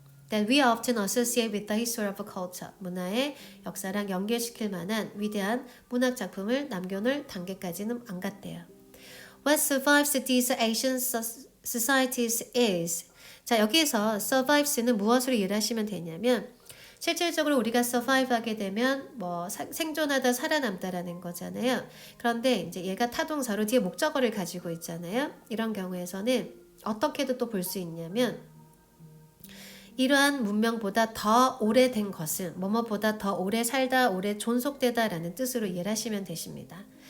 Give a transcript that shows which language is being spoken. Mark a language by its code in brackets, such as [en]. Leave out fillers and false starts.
[en] That we often associate with the history of culture. [ko] 문화의 역사랑 연결시킬 만한 위대한 문학 작품을 남겨놓을 단계까지는 안 갔대요. [en] What survives these ancient societies is. [ko] 자, 여기에서 survives는 무엇으로 이해하시면 되냐면 실질적으로 우리가 survive하게 되면 뭐 생존하다 살아남다라는 거잖아요. 그런데 이제 얘가 타동사로 뒤에 목적어를 가지고 있잖아요. 이런 경우에서는 어떻게도 또 볼 수 있냐면 이러한 문명보다 더 오래된 것은 뭐뭐보다 더 오래 살다, 오래 존속되다라는 뜻으로 이해를 하시면 되십니다.